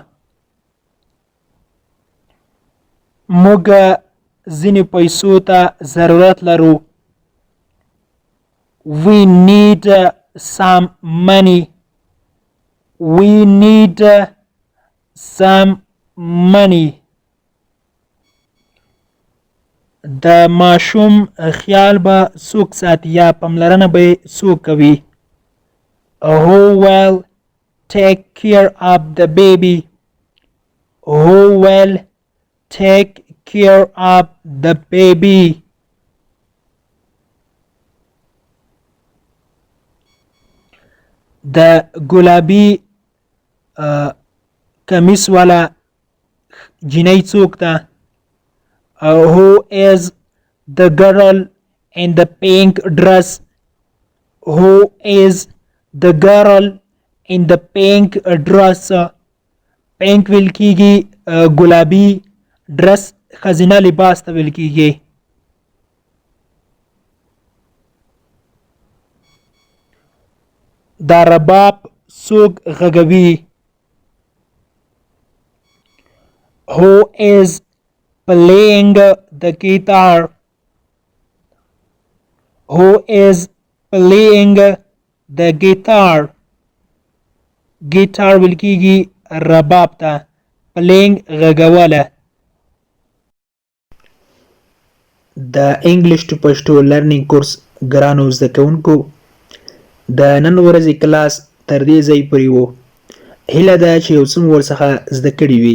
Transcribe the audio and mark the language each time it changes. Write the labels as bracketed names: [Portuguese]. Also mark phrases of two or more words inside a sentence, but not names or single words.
[Pashto] موږ ځینې پیسو ته ضرورت لرو. [English] We need some money. We need some money. [Pashto] د ماشوم خیال به څوک ساتي یا پاملرنه به څوک کوي؟ [English] Who will take care of the baby? Who will take care of the baby? [Pashto] د ګلابي کمیس والا جینۍ څوک ده؟ [English] Who is the girl in the pink dress? Who is the girl in the pink dress? [Pashto] pink ویل کیږي ګلابي، ډرس ښځینه لباس ته ویل کیږي. دا رباب څوک غږوي؟ [English] Who is playing the guitar? Who is playing the guitar? [Pashto] guitar ویل کیږي رباب ته، playing غږوله. د [English] English to Pashto learning course [Pashto] ګرانو زده کوونکو، د نن ورځې کلاس تر دې ځای پورې و. هیله ده چې یو څه مو ورڅخه زده کړي وي.